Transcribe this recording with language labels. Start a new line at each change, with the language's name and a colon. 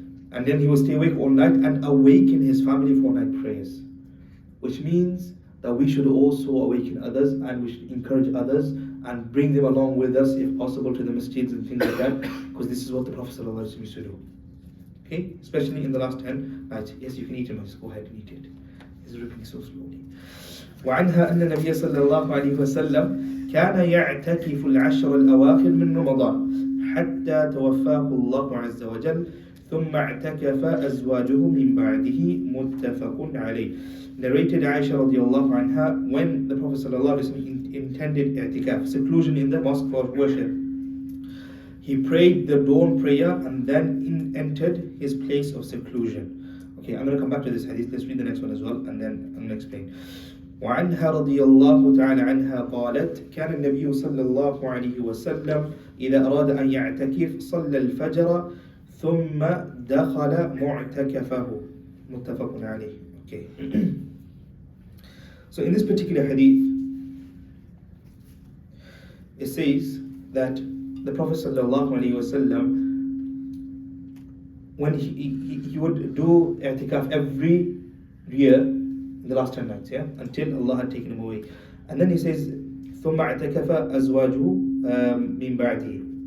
English: And then he would stay awake all night and awaken his family for night prayers, which means that we should also awaken others and we should encourage others and bring them along with us if possible to the masjids and things like that, because this is what the Prophet ﷺ used to do. Okay, especially in the last 10 nights. Yes, you can eat it, just go ahead and eat it. He's ripping so slowly.
Arabic: وعنها أن النبي صلى الله عليه وسلم كان يعتكف العشر الأواخر من رمضان حتى توفاه الله عز وجل ثم اعتكف أزواجه من بعده متفق عليه.
English: Narrated Aisha radiallahu anha, when the Prophet sallallahu alaihi wasallam intended i'tikaf, seclusion in the mosque for worship, he prayed the dawn prayer and then entered his place of seclusion. Okay, I'm going to come back to this hadith. Let's read the next one as well and then I'm going to explain.
Arabic: وعنها رضي الله تعالى عنها قالت كان النبي صلى الله عليه وسلم إذا أراد أن يعتكف صلى الفجر ثم دخل معتكفه متفق عليه.
English: Okay. So in this particular hadith, it says that the Prophet sallallahu alaihi wasallam, when he would do i'tikaf every year in the last 10 nights, yeah, until Allah had taken him away, and then he says
Arabic: ثم اعتكف أزواجه من بعده.